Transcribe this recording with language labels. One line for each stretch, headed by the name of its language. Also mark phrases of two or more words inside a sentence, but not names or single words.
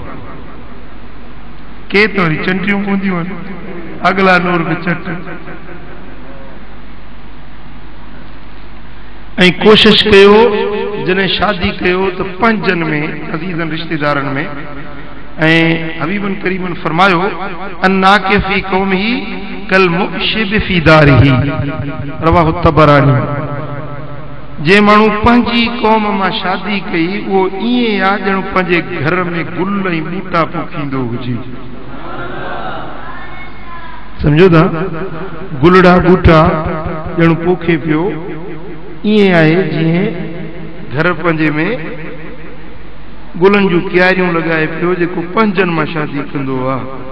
Sindhi: के त वरी चंडियूं हूंदियूं आहिनि, अगला नूर बि चट। ऐं कोशिश कयो जॾहिं शादी कयो त पंजनि में, अज़ीज़नि रिश्तेदारनि में। ऐं हबीबन करीमन फरमायो,
Arabic: الناكح في قومه كالمعشب في داره رواه الطبراني.
Sindhi: जे माण्हू पंहिंजी क़ौम मां शादी कई उहो ईअं आहे ॼण पंहिंजे घर में गुल ऐं ॿूटा पोखींदो हुजे। सम्झो था? गुलड़ा ॿूटा ॼण पोखे पियो, ईअं आहे जीअं घर पंहिंजे में गुलनि जूं क्यारियूं लॻाए पियो, जेको पंजनि मां शादी कंदो आहे।